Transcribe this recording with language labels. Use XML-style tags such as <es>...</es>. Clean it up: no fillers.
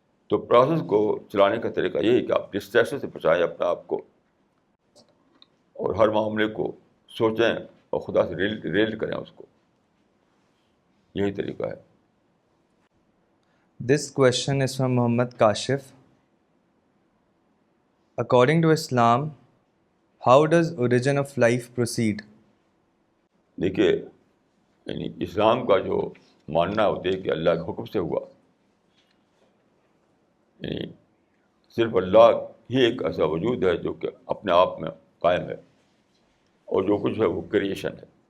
<ur>تو پروسیس کو چلانے کا طریقہ یہی کہ آپ ڈسٹریکشن سے بچائیں اپنے آپ کو، اور ہر معاملے کو سوچیں اور خدا سے ریلیٹ کریں اس کو. یہی طریقہ ہے.</ur> <en>This question is from Muhammad Kashif. According to Islam, how does origin of life proceed?</en> <ur>دیکھیے، یعنی اسلام کا جو ماننا ہوتا ہے کہ اللہ کے حکم سے ہوا، یعنی صرف اللہ ہی ایک ایسا وجود ہے جو کہ اپنے آپ میں قائم ہے، اور جو کچھ ہے وہ کریشن ہے.</ur>